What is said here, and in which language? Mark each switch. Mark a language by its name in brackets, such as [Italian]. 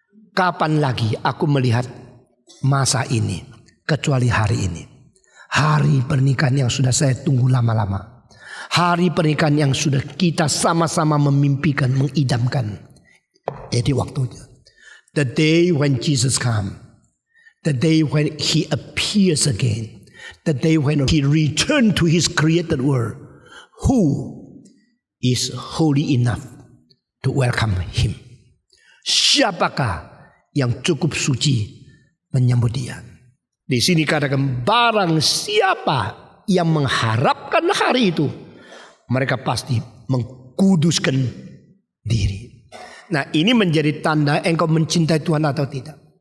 [Indonesian] Kapan lagi aku melihat masa ini kecuali hari ini? Hari pernikahan yang sudah saya tunggu lama-lama. Hari pernikahan yang sudah kita sama-sama memimpikan, mengidamkan. Jadi waktunya. [English] The day when Jesus comes. The day when he appears again. The day when he returns to his created world. Who is holy enough to welcome him? [Indonesian] Siapakah yang cukup suci menyambut dia? Di sini katakan, barang siapa yang mengharapkan hari itu, mereka pasti mengkuduskan diri. Nah, ini menjadi tanda engkau mencintai Tuhan atau tidak.